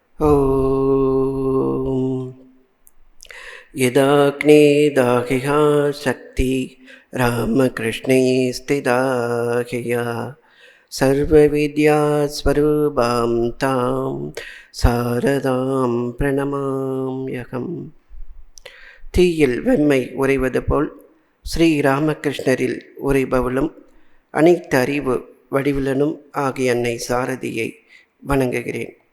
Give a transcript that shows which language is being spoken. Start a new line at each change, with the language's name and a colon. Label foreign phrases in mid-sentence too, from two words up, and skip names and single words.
Sanskrit: ॐ यदाग्नेदाहिहा शक्ति रामकृष्णे स्थिता ह्यया सर्वविद्यास्वरूपां तां शारदां प्रणमाम्यहम्.
Tamil: தீயில் வெம்மை உறைவது போல் ஸ்ரீராமகிருஷ்ணரில் உறைபவளும் அனைத்து அறிவு வடிவிலனும் ஆகிய அன்னை சாரதியை வணங்குகிறேன்.